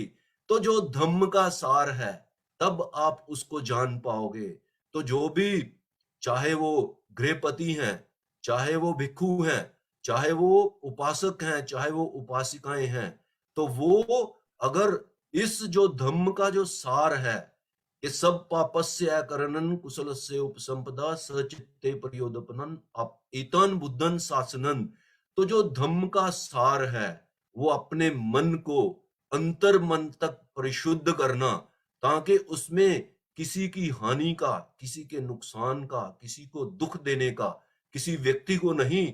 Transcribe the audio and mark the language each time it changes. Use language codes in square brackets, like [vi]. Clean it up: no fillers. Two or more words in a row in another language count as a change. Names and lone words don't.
[hi] तो जो धम्म का सार है तब आप उसको जान पाओगे। तो जो भी, चाहे वो गृहपति हैं, चाहे वो भिक्षु हैं, चाहे वो उपासक हैं, चाहे वो उपासिकाएं हैं, तो वो अगर इस जो धम्म का जो सार है कि [pi] सब पापस्य करणन कुशलस्य उपसंपदा सचित्ते परियोदपनन एतान बुद्धन शासनन, [hi] तो जो धम्म का सार है वो अपने मन को अंतर मन तक परिशुद्ध करना, ताकि उसमें किसी की हानि का, किसी के नुकसान का, किसी को दुख देने का, किसी व्यक्ति को नहीं।